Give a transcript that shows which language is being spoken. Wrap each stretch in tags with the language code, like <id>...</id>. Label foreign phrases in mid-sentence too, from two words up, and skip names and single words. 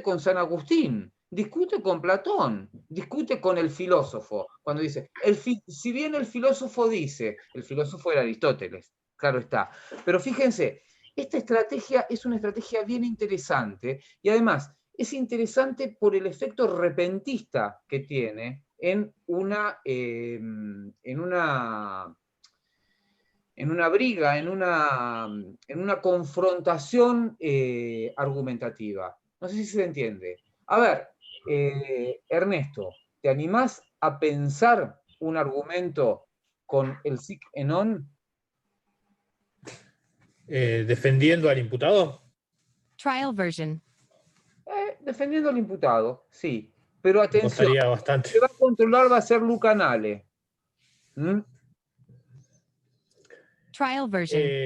<es>con San Agustín, discute con Platón, discute con el filósofo, cuando dice, si bien el filósofo era Aristóteles, claro está, pero fíjense, esta estrategia es una estrategia bien interesante, y además es interesante por el efecto repentista que tiene en una briga, en una confrontación argumentativa. No sé si se entiende. A ver, Ernesto, ¿te animás a pensar un argumento con el</es> <la>sic et non?</la> <es>¿Defendiendo al imputado?</es> <en>Trial version.</en> <es>Defendiendo al imputado, sí. Pero atención, bastante. el que va a controlar va a ser Luca Nale.</es> <en>Trial version.</en>